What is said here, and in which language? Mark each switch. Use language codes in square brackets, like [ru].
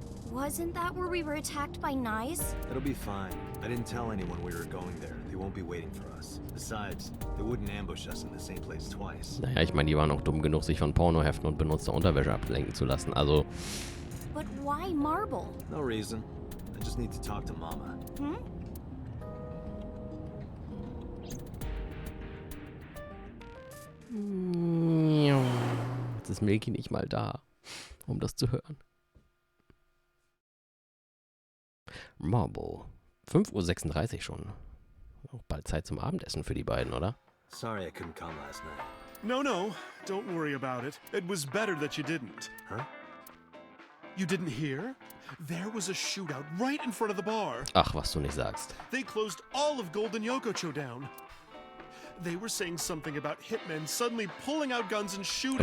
[en] Wasn't that where we were attacked by Knives? It'll be fine. I didn't tell anyone we were going there. They won't be waiting for us. Besides, they wouldn't ambush us in the same place twice. [de] Naja, ich meine, die waren auch dumm genug, sich von Pornoheften und benutzter Unterwäsche ablenken zu lassen. Also, [en] But why marble? No reason. I just need to talk to Mama. Hmm? [de] jetzt ist Milky nicht mal da, um das zu hören. Marble. 5:36 Uhr schon. Auch bald Zeit zum Abendessen für die beiden, oder? [en] Sorry I couldn't come last night. No, don't worry about it. It was better that you didn't. Huh? You didn't hear? There was a shootout right in front of the bar. [de] Ach, was du nicht sagst. [en] They closed all of Golden Yokocho down. They were saying something about hitmen suddenly pulling out guns and shooting.